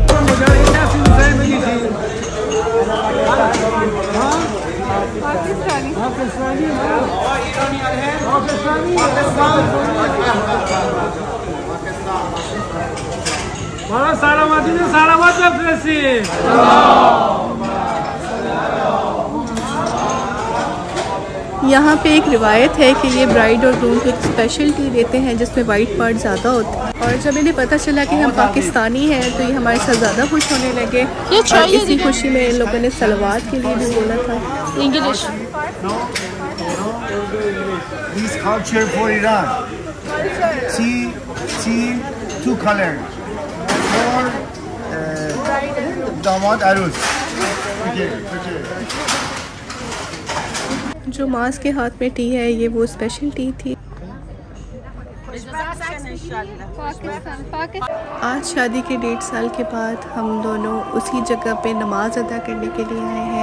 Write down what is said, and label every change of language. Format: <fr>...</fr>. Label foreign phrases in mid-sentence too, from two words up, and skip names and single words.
<fa>برای سلامتی سلامت بفرستید.</fa> <hi>यहाँ पे एक रिवायत है कि ये ब्राइड और ग्रूम को एक</hi> <en>special tea</en> <hi>देते हैं जिसमें</hi> <en>white part</en> <hi>ज़्यादा होता है। और जब इन्हें पता चला कि हम पाकिस्तानी हैं तो ये हमारे साथ ज़्यादा खुश होने लगे और इसी खुशी में इन लोगों ने सलवात के लिए भी बोला था। इंग्लिश</hi> <en>This culture for Iran. Tea, two colors. For</en> <fa>داماد عروس.</fa> <hi>जो मास के हाथ में टी है ये वो</hi> <en>special tea</en> <hi>थी। आज शादी के 1.5 साल के बाद हम दोनों उसी जगह पे नमाज अदा करने के लिए आए हैं।</hi>